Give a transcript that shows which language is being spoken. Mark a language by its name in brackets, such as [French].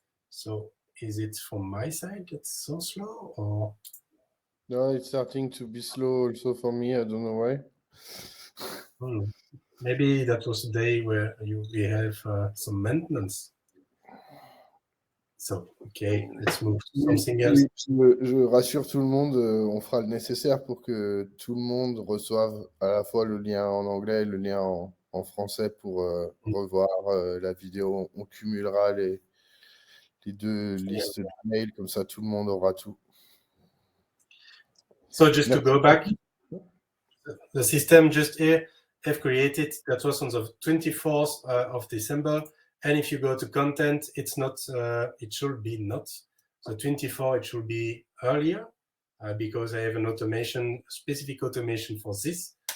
[English] So is it from my side that's so slow, or? No, it's starting to be slow also for me. I don't know why. Maybe that was the day where we have some maintenance. So, okay, let's move to something else. [French] Je rassure tout le monde, on fera le nécessaire pour que tout le monde reçoive à la fois le lien en anglais et le lien en français pour revoir la vidéo. On cumulera les deux listes de mails, comme ça tout le monde aura tout. [English] So just to go back, the system just here have created, that was on the 24th of December. And if you go to content, it's not, it should be not. So 24, it should be earlier because I have an automation, specific automation for this.